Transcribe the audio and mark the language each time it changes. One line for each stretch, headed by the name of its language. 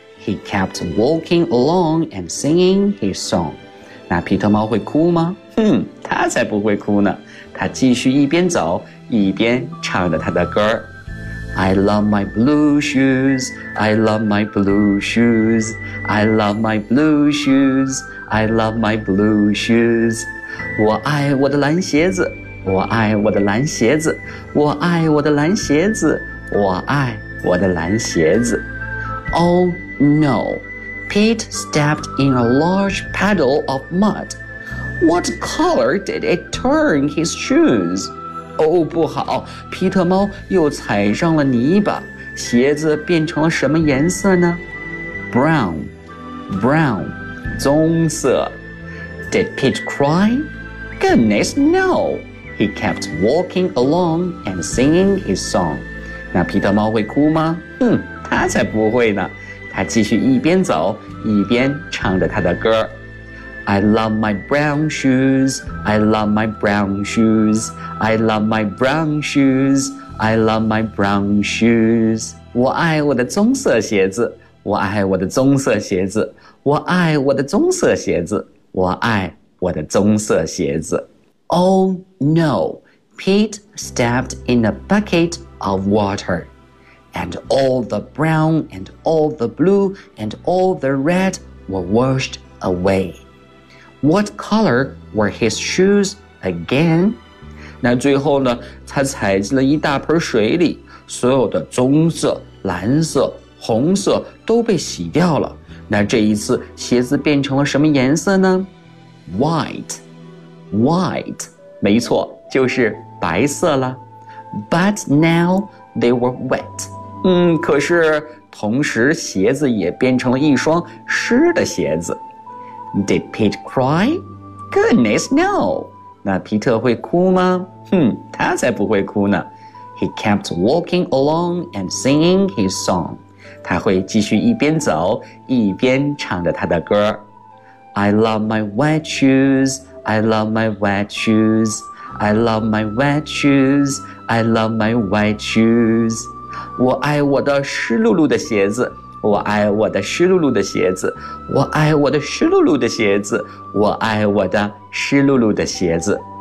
English: He kept walking along and singing his song.
Chinese: 那皮特猫会哭吗？他才不会哭呢，他继续一边走一边唱着他的歌。
English: I love my blue shoes, I love my blue shoes, I love my blue shoes, I love my blue shoes.
Chinese: 我爱我的蓝鞋子，我爱我的蓝鞋子，我爱我的蓝鞋子，我爱我的蓝鞋子。
English: Oh no, Pete stepped in a large puddle of mud. What color did it turn his shoes?
Chinese: Oh, 不好，皮特猫又踩上了泥巴，鞋子变成了什么颜色呢？
English: Brown, brown, 棕色。 Did Pete cry? Goodness, no. He kept walking along and singing his song.
Chinese: 那皮特猫会哭吗？他才不会呢。他继续一边走，一边唱着他的歌。
English: I love my brown shoes, I love my brown shoes, I love my brown shoes, I love my brown shoes.
Chinese: 我爱我的棕色鞋子，我爱我的棕色鞋子，我爱我的棕色鞋子，我爱我的棕色鞋子。
English: Oh no, Pete stepped in a bucket of water. And all the brown and all the blue and all the red were washed away. What color were his shoes again?
Chinese: 那最后呢，他踩进了一大盆水里，所有的棕色、蓝色、红色都被洗掉了。那这一次鞋子变成了什么颜色呢？
English: White, white,
Chinese: 没错，就是白色了。
English: But now they were wet.
Chinese: 可是同时鞋子也变成了一双湿的鞋子。
English: Did Pete cry? Goodness, no!
Chinese: 那皮特会哭吗？他才不会哭呢。
English: He kept walking along and singing his song.
Chinese: 他会继续一边走，一边唱着他的歌。
English: I love my white shoes, I love my white shoes, I love my white shoes, I love my white shoes.
Chinese: 我爱我的湿漉漉的鞋子。我爱我的湿漉漉的鞋子，我爱我的湿漉漉的鞋子，我爱我的湿漉漉的鞋子。